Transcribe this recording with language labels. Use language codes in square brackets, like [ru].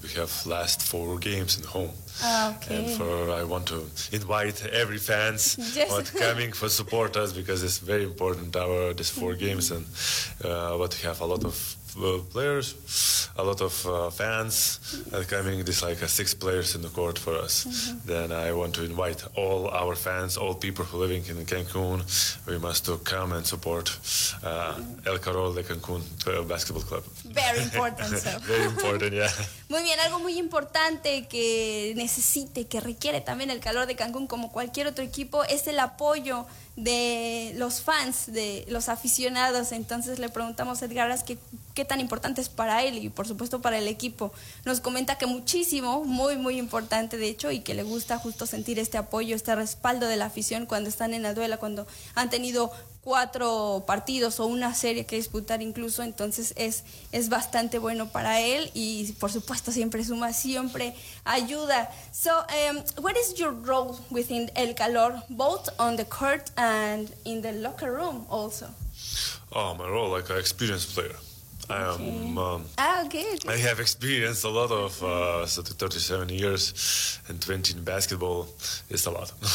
[en] We have last 4 games at home, and for I want to invite every fans but coming for support us, because it's very important our these 4 games, and but we have a lot of players, a lot of fans coming. This like 6 players in the court for us. Mm-hmm. Then I want to invite all our fans, all people who living in Cancun. We must to come and support El Carol de Cancun Basketball Club. Very important. So. Very important. Yeah. [es] Muy bien, algo muy importante que necesite, que requiere también el calor de Cancún como cualquier otro equipo, es el apoyo de los fans, de los aficionados. Entonces le preguntamos a Edgar Aras qué tan importante es para él y por supuesto para el equipo. Nos comenta que muchísimo, muy muy importante de hecho, y que le gusta justo sentir este apoyo, este respaldo de la afición cuando están en la duela, cuando han tenido 4 partidos o una serie que disputar incluso. Entonces es bastante bueno para él, y por supuesto siempre suma, siempre ayuda. [en] So, what is your role within El Calor, both on the court and in the locker room also? Oh, my role, like an experienced player. Okay. I am... good. I have experienced a lot of 37 years and 20 in basketball. It's a lot.